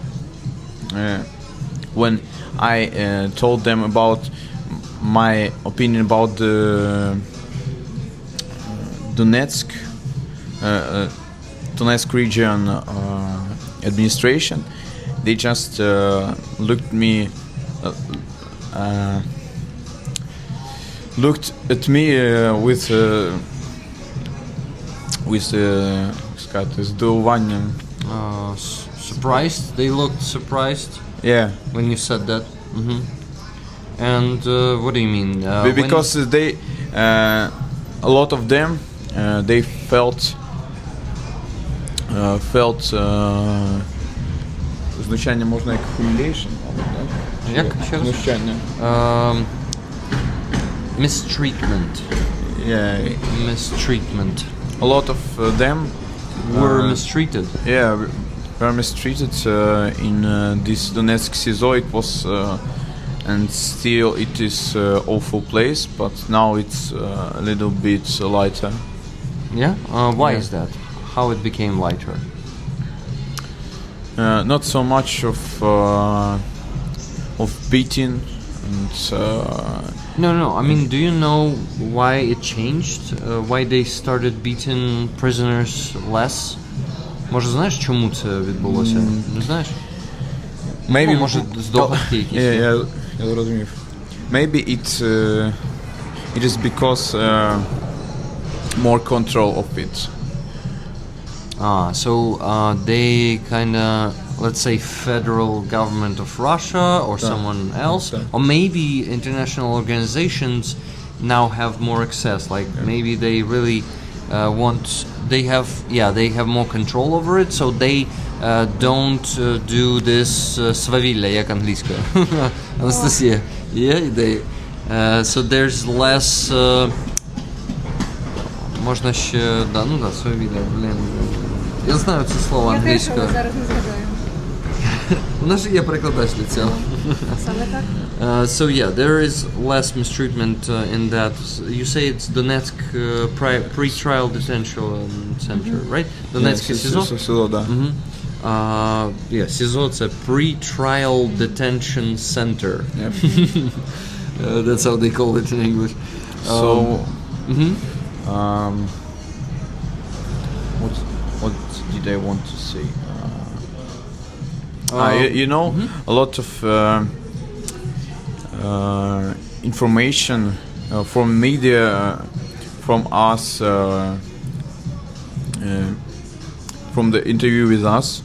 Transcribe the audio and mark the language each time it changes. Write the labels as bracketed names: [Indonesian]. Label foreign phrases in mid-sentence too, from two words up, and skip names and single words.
[English] When I told them about my opinion about the Donetsk region administration, they just looked at me with здивуванням. Surprised? They looked surprised? Yeah. When you said that? Mm-hmm. And what do you mean? Because they, a lot of them, they felt [Ukrainian] знущання можна як [English] humiliation, [Ukrainian] Як? Знущання. [English] Mistreatment. Yeah. Mistreatment. A lot of them were mistreated. Yeah, were mistreated in this Donetsk SIZO. It was, and still it is awful place, but now it's a little bit lighter. Yeah? Why is that? How it became lighter? Not so much of beating and. No. I mean, do you know why it changed? Why they started beating prisoners less? [Ukrainian] Може, знаєш, чому це відбулося? Не знаєш? [English] Maybe. [Ukrainian] Може, здогадки якісь? Я зрозумів. [English] Maybe it is because more control of it. So they kind of, let's say, federal government of Russia or someone else, or maybe international organizations now have more access. Like maybe they really they have more control over it, so they don't do this [Ukrainian] свавілля, як англійською. [English] Anastasia. Yeah, they. So there's less. [Ukrainian] Можна ще, свавілля, блін. Я знаю це слово англійською. Я теж зараз не згадаю. У нас же є перекладач для цього. Саме так. [English] So yeah, there is less mistreatment in that. You say it's Donetsk pre-trial detention center, right? Donetsk СІЗО? [Ukrainian] СІЗО, да. [English] Yeah, [Ukrainian] СІЗО це [English] pre-trial detention center. That's how they call it in English. What did I want to say? A lot of information from media, from us, from the interview with us.